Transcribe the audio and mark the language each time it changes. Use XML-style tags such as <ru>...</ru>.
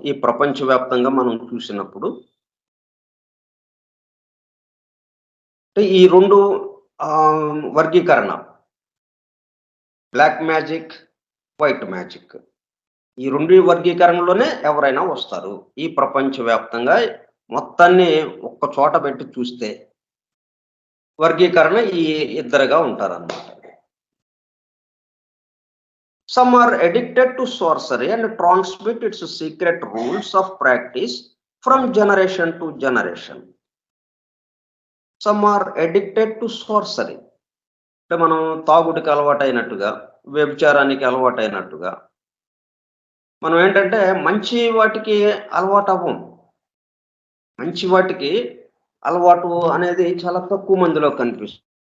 <te>ఈ ప్రపంచవ్యాప్తంగా మనం చూసినప్పుడు ఈ 2 వర్గీకరణ, బ్లాక్ మ్యాజిక్, వైట్ మ్యాజిక్, ఈ 2 వర్గీకరణలోనే ఎవరైనా వస్తారు. ఈ ప్రపంచవ్యాప్తంగా మొత్తాన్ని ఒక్క చోట పెట్టి చూస్తే వర్గీకరణ ఈ ఇద్దరుగా ఉంటారన్నమాట.</te> <en>Some are addicted to sorcery and transmit its secret rules of practice from generation to generation. Some are addicted to sorcery.</en> <te>అంటే మనం తాగుడికి అలవాటైనట్టుగా, వ్యభిచారానికి అలవాటైనట్టుగా మనం ఏంటంటే మంచి వాటికి అలవాటు అవ్వం. మంచి వాటికి అలవాటు అనేది చాలా తక్కువ మందిలో కనిపిస్తుంది.</te>